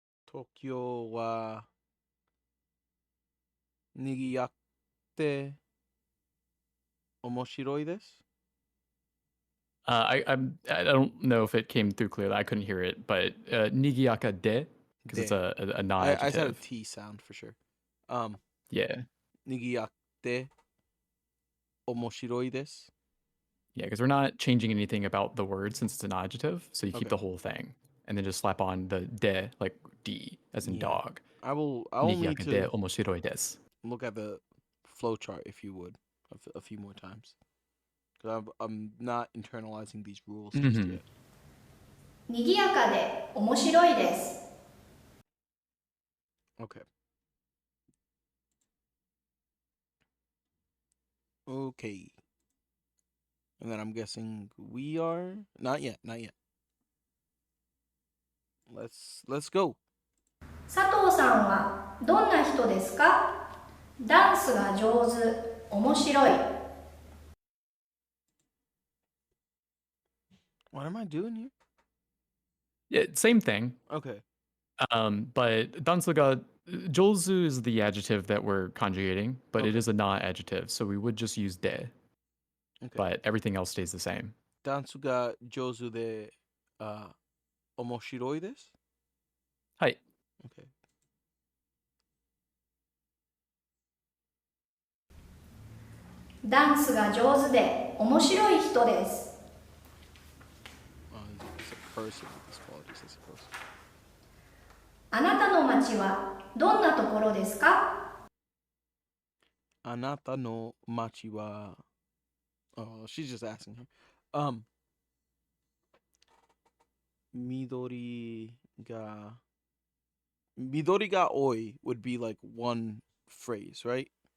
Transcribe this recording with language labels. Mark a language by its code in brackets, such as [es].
[ja] 東京はにぎやって面白いです。 [en] I don't know if it came through clearly. I couldn't hear it, but nigiyaka de because it's De. a non-adjective. I said a T sound for sure. Yeah, [ja] にぎやって面白いです。 [en] yeah, because we're not changing anything about the word since it's an adjective, so you keep Okay. the whole thing and then just slap on the de like D as in Yeah. dog. I will need [ja] Nigiyaka de [en] to [ja] omoshiroi desu. [en] look at the flow chart if you would a few more times. Because I'm not internalizing these rules just Mhm. yet. [ja] にぎやかで面白いです。 [en] Okay. Okay. And then I'm guessing we are not yet. Let's go. [ja] 佐藤さんはどんな人ですか？ダンスが上手、面白い。 [en] What am I doing here? Yeah, same thing. Okay. But dansuga jozu is the adjective that we're conjugating, but it Okay. is a non-adjective, so we would just use de. Okay. But everything else stays the same. [ja] ダンスが上手で面白いです。はい。 [en] Okay. [ja] ダンスが上手で面白い人です。 [en] It's a person with this qualities, I suppose. [ja] あなたの町はどんなところですか？あなたの町は [en] Oh, she's just asking him. [ja] 緑が多い [en] would be like one phrase, right?